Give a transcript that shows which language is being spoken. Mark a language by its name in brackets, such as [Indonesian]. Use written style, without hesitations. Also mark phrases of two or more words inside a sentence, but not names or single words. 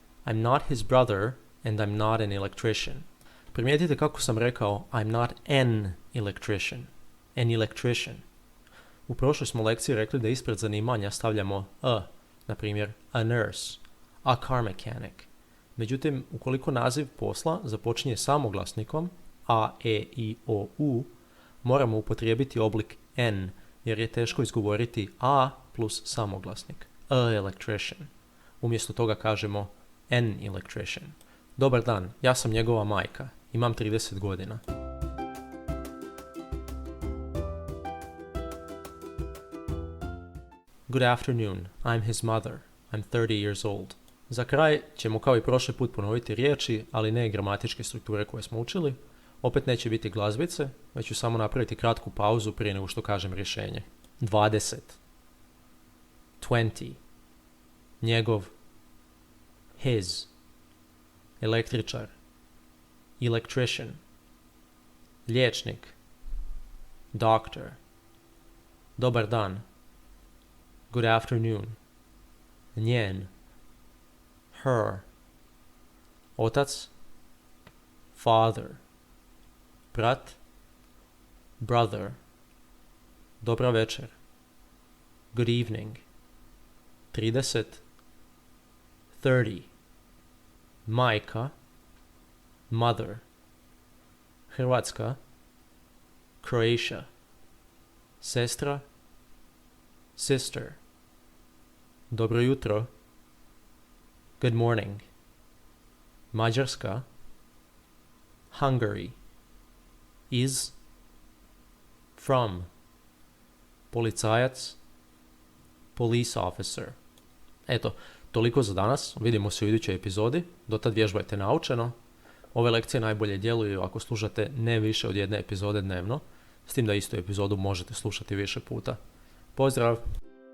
[English] I'm not his brother and I'm not an electrician. [Croatian] Primijetite kako sam rekao [English] I'm not an electrician. An electrician. [Croatian] U prošloj smo lekciji rekli da ispred zanimanja stavljamo a, na primjer [English] a nurse, a car mechanic. [Croatian] Međutim, ukoliko naziv posla započinje samoglasnikom a, e, i, o, u, moramo upotrijebiti oblik n, jer je teško izgovoriti a plus samoglasnik. [English] A electrician. [Croatian] Umjesto toga kažemo [English] an electrician. [Croatian] Dobar dan, ja sam njegova majka. Imam 30 godina. [English] Good afternoon, I'm his mother. I'm 30 years old. [Croatian] Za kraj ćemo kao i prošli put ponoviti riječi, ali ne gramatičke strukture koje smo učili. Opet neće biti glazbice, već ću samo napraviti kratku pauzu prije nego što kažem rješenje. 20. 20. Njegov. His. Električar. Electrician. Liječnik. Doctor. Dobar dan. [English] Good afternoon. [Croatian] Njen. Her. Otac. Father. Brat. Brother. Dobra večer. [English] Good evening. [Croatian] 30. 30. Majka. Mother. Hrvatska. Croatia. Sestra. Sister. Dobro jutro. [English] Good morning. [Croatian] Mađarska. Hungary. Iz. [English] From. [Croatian] Policajac. [English] Police officer. [Croatian] Eto, toliko za danas. Vidimo se u idućoj epizodi. Dotad vježbajte naučeno. Ove lekcije najbolje djeluju ako slušate ne više od jedne epizode dnevno. S tim da istu epizodu možete slušati više puta. Pozdrav!